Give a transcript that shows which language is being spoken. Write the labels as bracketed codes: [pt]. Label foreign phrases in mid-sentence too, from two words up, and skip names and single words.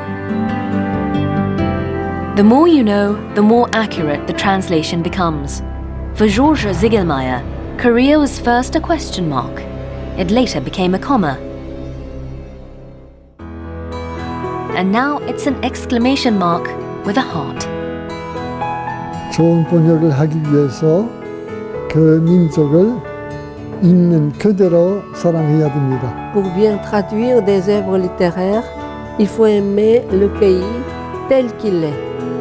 [en] The more you know, the more accurate the translation becomes. For Georges Ziegelmeyer, Korea was first a question mark. It later became a comma. And now it's an exclamation mark with a heart. [ko] 좋은 번역을 하기 위해서 그 민족을 있는 그대로 사랑해야 됩니다. [fr] Pour bien traduire des œuvres littéraires, il faut aimer le pays tel qu'il est.